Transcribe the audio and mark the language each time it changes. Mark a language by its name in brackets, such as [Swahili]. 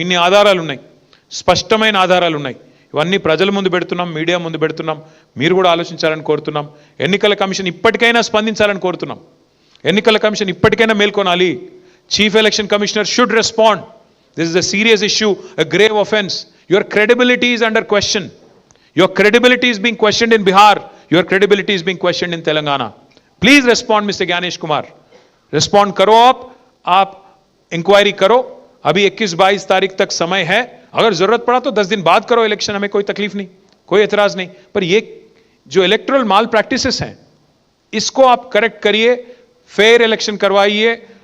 [Telugu] ఇన్ని ఆధారాలు ఉన్నాయి, స్పష్టమైన ఆధారాలు ఉన్నాయి. ఇవన్నీ ప్రజల ముందు పెడుతున్నాం, మీడియా ముందు పెడుతున్నాం. మీరు కూడా ఆలోచించాలని కోరుతున్నాం. ఎన్నికల కమిషన్ ఇప్పటికైనా స్పందించాలని కోరుతున్నాం. ఎన్నికల కమిషన్ ఇప్పటికైనా మేల్కొనాలి. [English] Chief election commissioner should respond. This is a serious issue, a grave offense. Your credibility is under question. Your credibility is being questioned in Bihar. Your credibility is being questioned in Telangana. Please respond, Mr. Gyanesh Kumar. [Hindi] Respond करो आप inquiry करो. अभी 21-22 तारीख तक समय है. अगर जरूरत पड़ा तो 10 दिन बाद करो इलेक्शन, हमें कोई तकलीफ नहीं, कोई एतराज नहीं. पर ये जो इलेक्टोरल माल प्रैक्टिसेस हैं, इसको आप करेक्ट करिए, फेयर इलेक्शन करवाइए.